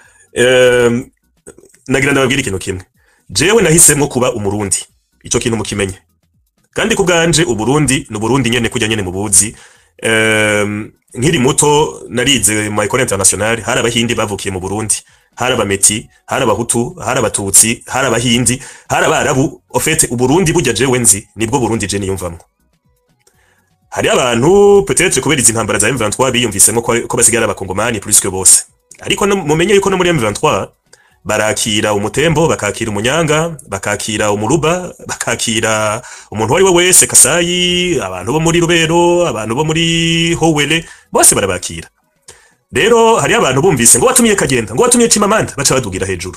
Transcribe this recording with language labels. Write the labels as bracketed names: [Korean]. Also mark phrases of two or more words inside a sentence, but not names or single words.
[Rundi] Nagira ndababwira ikintu kimwe. Jewe nahisemwo kuba umurundi. Ico kintu mukimenye. Kandi kubganje uburundi no Burundi nyene kujya nyene mu buzi. Nkiri muto narize mu [French] école internationale [Rundi] hari abahindi bavukiye mu Burundi, hari abameti, hari abahutu, hari abatutsi, hari abahindi, hari abarabu. [French] En fait [Rundi] uburundi bujya jewe nzi nibwo Burundi je niyumvamwo. Hari abantu peut-être kubera izi ntambara za M23 biyumvisemo ko basigara abakongomani [French] plus que [Rundi] bose. Ariko mumenye yuko no muri M23 barakira umutembo, bakakira umunyanga, bakakira umuruba, bakakira umuntu wari we wese Kasayi, abantu bo muri Rubero, abantu bo muri Howele, bose barabakira. Rero hari abantu bumvise ngo watumiye Kagenda, ngo watumiye Chimamanda, baca badugira hejuru.